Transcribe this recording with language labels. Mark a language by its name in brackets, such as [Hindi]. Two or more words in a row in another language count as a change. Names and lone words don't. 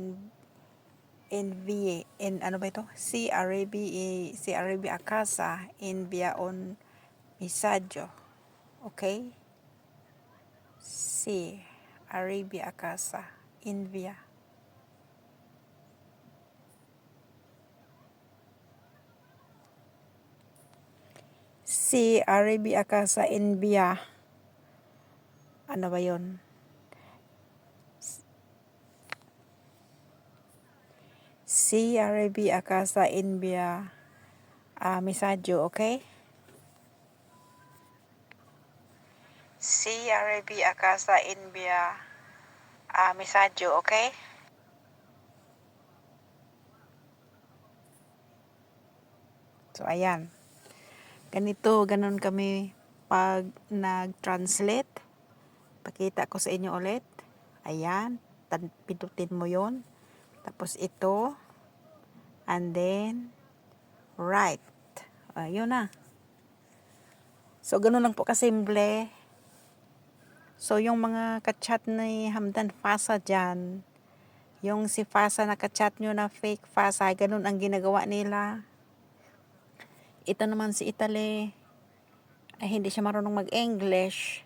[Filipino] ano ba ito? CRB Akasa envia on Misadyo. Okay? CRB Akasa envia. CRB Akasa envia. Ano ba yon? CRB Akasa envia Misadyo, okay? CRB Akasa envia Misadyo, okay? So, ayan. Ganon kami pag nag-translate. Pakita ko sa inyo ulit. Ayan. Pindutin mo yon. Tapos ito. [English] And then, right. [Filipino] Ayun na. So, ganun lang po kasimple. So, yung mga kachat ni Hamdan Pasa dyan, yung si Pasa na kachat nyo na fake Pasa, ganun ang ginagawa nila. Ito naman si Italy, ay hindi siya marunong mag-English.